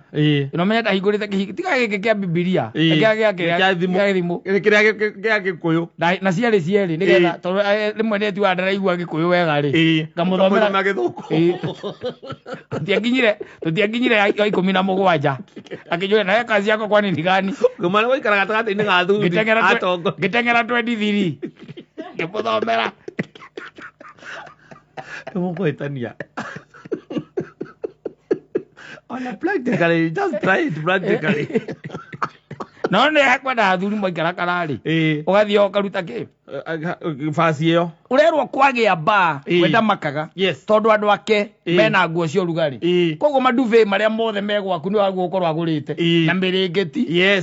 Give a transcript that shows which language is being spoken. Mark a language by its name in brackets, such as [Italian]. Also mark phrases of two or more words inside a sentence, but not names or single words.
[Kikuyu] Ĩno menya ndahingũrĩte kĩhiki tiga gĩkĩ kĩa Bibilia. Kĩa thimũ. Kĩrĩa gĩa Gĩkũyũ. Na ciarĩ nĩgetha tondũ rĩmwe nĩ atuaga ndaraigua Gĩkũyũ wega rĩ. Ngamũthomera na Gĩthũngũ. Tũtiakinyire ya 17. Akĩnjũria nawe [Swahili] kazi yako kwani ni gani? [Kikuyu] Ngũma nĩ gũikara gatagatĩ-inĩ ga athuri. Ngĩteng'era 23. Ngĩmũthomera. Mũkũhĩtania. [English] On a practically, just try it practically. [Kikuyu] No nĩ hakwenda athuri maikara kararĩ. Ũgathiĩ ũkaruta kĩ? Basi ĩyo. Ũrerwo kwagĩa bar wenda makaga. Tondũ andũ ake mena nguo cia ũrugarĩ. Koguo maduve marĩa mothe megwaku nĩ waguo ũkorwo agũrĩte. Na mĩrĩngĩti.